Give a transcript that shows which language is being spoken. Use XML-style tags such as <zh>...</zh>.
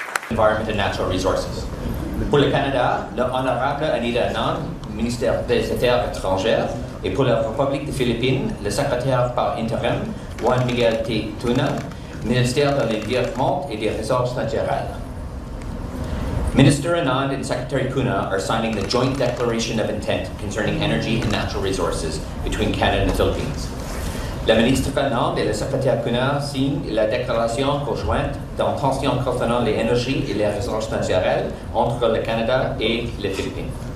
<en>Environment and Natural Resources.</en> <fr>Pour le Canada, le honorable Anita Anand, ministère des Affaires étrangères, et pour la République des Philippines, le secrétaire par intérim, Juan Miguel T. Tuna, ministère de l'Environnement et des Ressources naturelles.</fr> <en>Minister Anand and Secretary Cuna are signing the joint declaration of intent concerning energy and natural resources between Canada and the Philippines.</en> <fr>La ministre Ferdinand et le secrétaire Cuna signent la déclaration conjointe d'intention concernant les énergies et les ressources naturelles entre le Canada et les Philippines.</fr>